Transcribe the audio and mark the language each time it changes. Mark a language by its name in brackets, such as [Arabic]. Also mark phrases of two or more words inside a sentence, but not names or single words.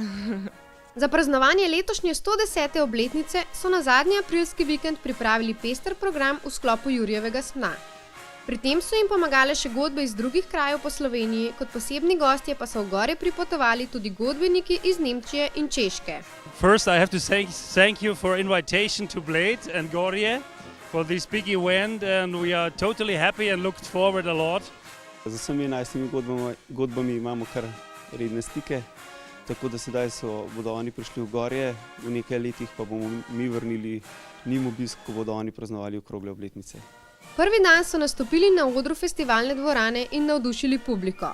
[Slovenian] Za praznovanje letošnje 110. obletnice so na zadnji aprilski vikend pripravili pester program v sklopu Jurjevega sna. Pri tem so jim pomagale še godbe iz drugih krajev po Sloveniji, kot posebni gostje pa so v Gorje pripotovali tudi godbeniki iz Nemčije in Češke. [English] First I have to thank you for invitation to Bled and Gorje for this big event, and we are totally happy and looked forward a lot. [Slovenian] Z vsemi 11 godbami imamo kar redne stike, tako da sedaj bodo oni prišli v Gorje, v nekaj letih pa bomo mi vrnili njim obisk, ko bodo oni praznovali okrogle obletnice. Prvi dan so nastopili na odru festivalne dvorane in navdušili publiko.